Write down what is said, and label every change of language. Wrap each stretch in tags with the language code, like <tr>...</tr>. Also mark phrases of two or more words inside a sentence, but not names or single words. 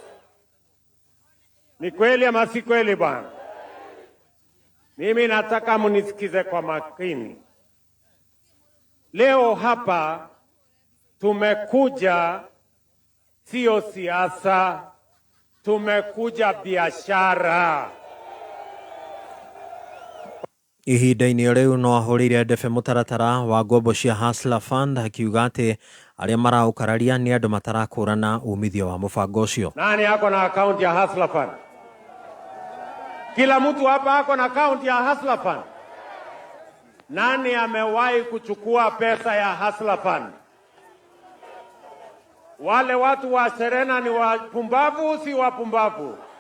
<sw>Ni kweli ama si kweli bwana? Mimi nataka munisikize kwa makini. Leo hapa tumekuja sio siasa, tumekuja biashara.</sw> <ki>Ihinda-inĩ riu no ahũrĩire ndebe mũtaratara wa ngombo cia Hustler Fund akiuga atĩ arĩa maraũkararia nĩ andũ matarakũrana umithio wa mũbango ũcio.</ki> <sw>Nani ako na account ya Hustler Fund? Kila mtu hapa ako na account ya Hustler Fund. Nani amewahi kuchukua pesa ya Hustler Fund? Wale watu wa Serena ni wapumbavu si wapumbavu?</sw>